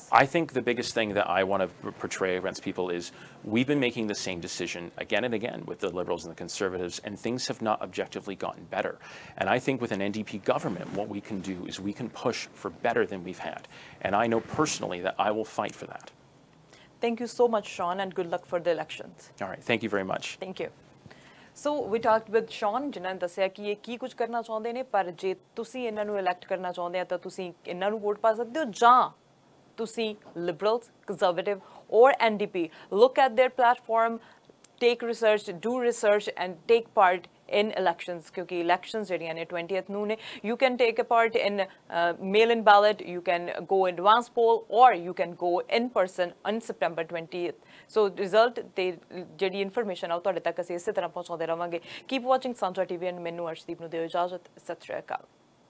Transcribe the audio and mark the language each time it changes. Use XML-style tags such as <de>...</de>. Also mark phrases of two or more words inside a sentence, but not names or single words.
<en>I think the biggest thing that I want to portray against people is we've been making the same decision again and again with the Liberals and the Conservatives, and things have not objectively gotten better. And I think with an NDP government, what we can do is we can push for better than we've had. And I know personally that I will fight for that. Thank you so much, Sean, and good luck for the elections. All right. Thank you very much. Thank you. So we talked with Sean,</en> <pa>ਜਿਨ੍ਹਾਂ ਨੇ ਦੱਸਿਆ ਕਿ ਇਹ ਕੀ ਕੁਝ ਕਰਨਾ ਚਾਹੁੰਦੇ ਨੇ, ਪਰ ਜੇ ਤੁਸੀਂ ਇਹਨਾਂ ਨੂੰ ਇਲੈਕਟ ਕਰਨਾ ਚਾਹੁੰਦੇ ਆ ਤਾਂ ਤੁਸੀਂ ਇਹਨਾਂ ਨੂੰ ਵੋਟ ਪਾ ਸਕਦੇ ਹੋ, ਜਾਂ ਤੁਸੀਂ Liberals, Conservative or NDP.</pa> <en>Look at their platform, take research, do research, and take part in elections, because elections</en> <pa>ਜਿਹੜੀਆਂ ਨੇ 20th ਨੂੰ ਨੇ.</pa> <en>You can take a part in mail-in ballot, you can go advance poll, or you can go in person on September 20th.</en> <pa>So result ਤੇ ਜਿਹੜੀ ਇਨਫੋਰਮੇਸ਼ਨ ਆ ਉਹ ਤੁਹਾਡੇ ਤੱਕ ਅਸੀਂ ਇਸੇ ਤਰ੍ਹਾਂ ਪਹੁੰਚਾਉਂਦੇ ਰਵਾਂਗੇ.</pa> <en>Keep watching Sanjha TV, and</en> <pa>ਮੈਨੂੰ ਅਰਸ਼ਦੀਪ ਨੂੰ ਦਿਓ ਇਜਾਜ਼ਤ. ਸਤਿ ਸ਼੍ਰੀ ਅਕਾਲ.</pa>